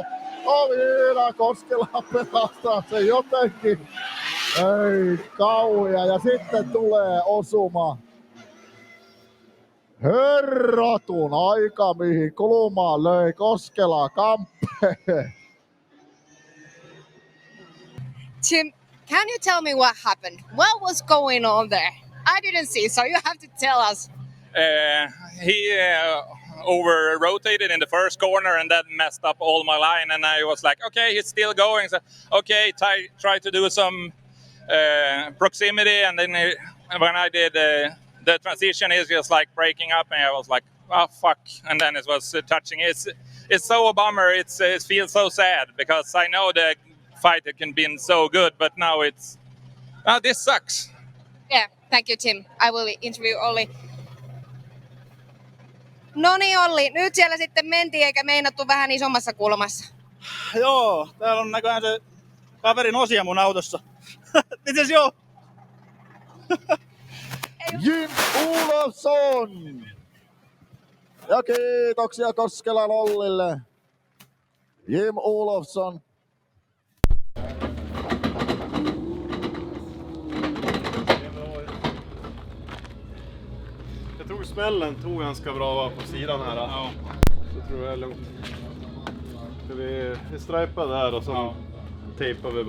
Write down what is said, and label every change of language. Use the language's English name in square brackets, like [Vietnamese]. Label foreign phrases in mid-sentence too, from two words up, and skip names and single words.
[Finnish] Avina Koskela pelastaa sen jotenkin. Ei kauhia ja sitten tulee osuma. Herratun aika mihin kulmaan löi Koskela Kampe. [English] Tim, can you tell me what happened? What was going on there? I didn't see, so you have to tell us. He over-rotated in the first corner and that messed up all my line. And I was like, okay, he's still going. So, okay, try to do some proximity. And then when I did the transition, is just like breaking up. And I was like, oh, fuck. And then it was touching. It's so a bummer. It feels so sad because I know the fight can be so good, but now it's this sucks. Yeah, thank you Tim. I will interview Olli. [Finnish] Noni Olli, nyt siellä sitten mentiin eikä meinattu vähän isommassa kulmassa. Joo, täällä on näköjään se kaverin osia mun autossa. Mites joo? Jim Olofsson! Ja kiitoksia Koskelan Ollille. Jim Olofsson. [Swedish] Smällen tog ganska bra på sidan här. Ja. Så tror jag är lugnt. Så vi stripar där och så tejpar vi bara.